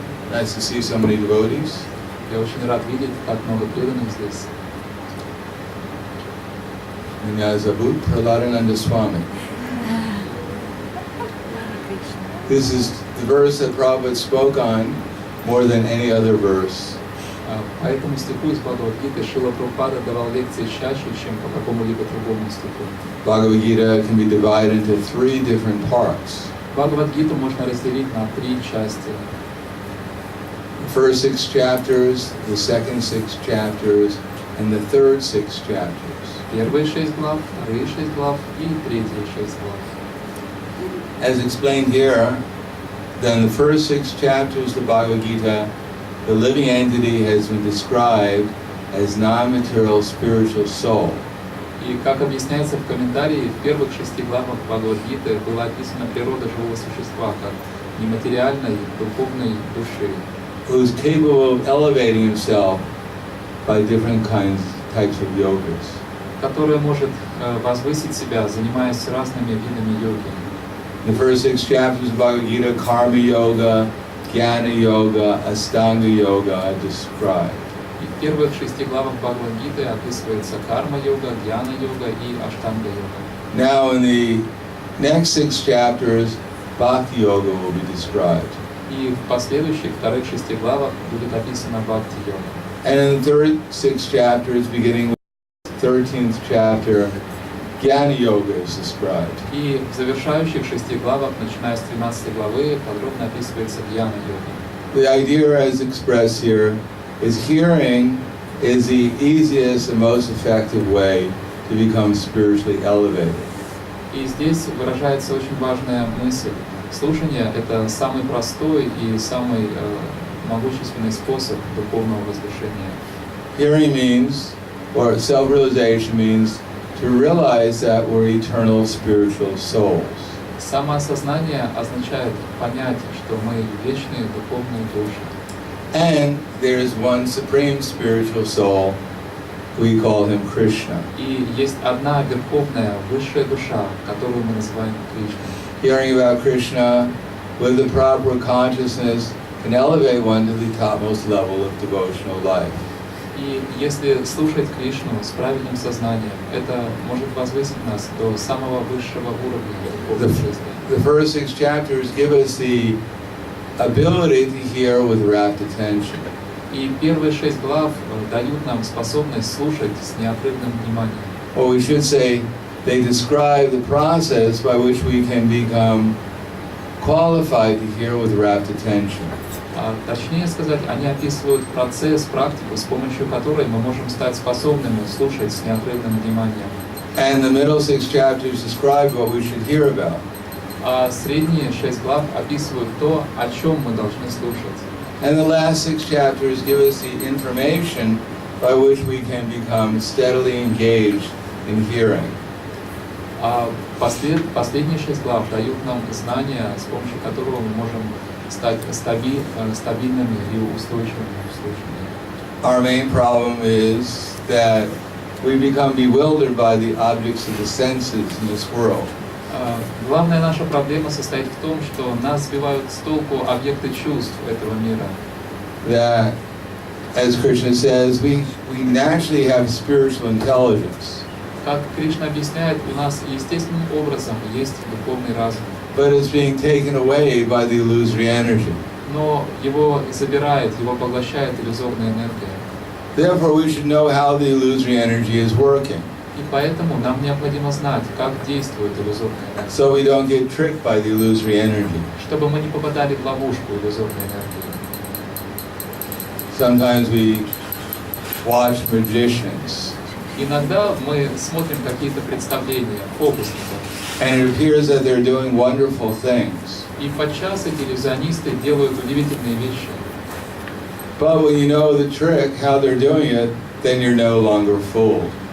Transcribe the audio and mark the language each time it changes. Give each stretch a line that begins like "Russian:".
English: Nice to see so many devotees.
Russian: Я очень рад видеть так много преданных здесь. Меня зовут Prahladananda Swami.
English: This is the verse that Prabhupada spoke on more than any other verse.
Russian: По этому стиху из Бхагавад-гиты Шрила Прабхупада давал лекции чаще, чем по какому-либо другому стиху.
English: Bhagavad Gita can be divided into 3 different parts.
Russian: Бхагавад-гиту можно разделить на 3 части.
English: The first 6 chapters, the second 6 chapters, and the third 6 chapters.
Russian: Первые 6 глав, вторые 6 глав и третьи 6 глав.
English: As explained here, then the first 6 chapters of the Bhagavad Gita, the living entity has been described as non-material spiritual soul.
Russian: И как объясняется в комментарии, в первых 6 главах Бхагавад-гиты была описана природа живого существа как нематериальной духовной души,
English: Who's capable of elevating himself by different types of yogas.
Russian: которая может возвысить себя, занимаясь разными видами йоги.
English: The first 6 chapters of Bhagavad Gita, Karma Yoga, Jnana Yoga, Astanga Yoga are described.
Russian: И в первых 6 главах Бхагавад-гиты описывается карма-йога, дьяна-йога и аштанга-йога.
English: Now in the next 6 chapters, Bhakti Yoga will be described.
Russian: И в последующих вторых 6 главах будет описана бхакти-йога.
English: And in the third 6 chapters, beginning with the 13th chapter, Jnana Yoga is described.
Russian: И в завершающих 6 главах, начиная с 13 главы, подробно описывается дьяна-йога.
English: The idea as expressed here is hearing is the easiest and most effective way to become spiritually elevated.
Russian: И здесь выражается очень важная мысль. Слушание – это самый простой и самый могущественный способ духовного возвышения.
English: Hearing means, or self-realization means, to realize that we're eternal spiritual souls.
Russian: Самоосознание означает понять, что мы вечные духовные души.
English: And there is one supreme spiritual soul, we call him Krishna.
Russian: И есть одна верховная, высшая душа, которую мы называем Кришной.
English: Hearing about Krishna with the proper consciousness can elevate one to the topmost level of devotional life.
Russian: И если слушать Кришну с правильным сознанием, это может возвысить нас до самого высшего уровня духовной жизни.
English: The first 6 chapters give us the ability to hear with rapt attention.
Russian: И первые 6 глав дают нам способность слушать с неотрывным вниманием.
English: Or we should say, they describe the process by which we can become qualified to hear with rapt attention.
Russian: Точнее сказать, они описывают процесс, практику, с помощью которой мы можем стать способными слушать с неотрывным вниманием.
English: And the middle 6 chapters describe what we should hear about.
Russian: А средние 6 глав описывают то, о чем мы должны слушать.
English: And the last 6 chapters give us the information by which we can become steadily engaged in hearing.
Russian: А последние 6 глав дают нам знания, с помощью которого мы можем стать стабильными и устойчивыми в слушании.
English: Our main problem is that we become bewildered by the objects of the senses in this world.
Russian: Главная наша проблема состоит в том, что нас сбивают с толку объекты чувств этого мира.
English: That, as Krishna says, we naturally have spiritual intelligence.
Russian: Как Кришна объясняет, у нас естественным образом есть духовный разум.
English: But it's being taken away by the illusory energy.
Russian: Но его забирает, его поглощает иллюзорная энергия.
English: Therefore, we should know how the illusory energy is working.
Russian: И поэтому нам необходимо знать, как действует иллюзорная энергия.
English: So we don't get tricked by the illusory energy.
Russian: Чтобы мы не попадали в ловушку иллюзорной энергии.
English: Sometimes we watch magicians.
Russian: Иногда мы смотрим какие-то представления фокусников.
English: And it appears that they're doing wonderful things.
Russian: И подчас эти иллюзионисты делают удивительные вещи.
English: But when you know the trick, how they're doing it, then you're no longer fooled.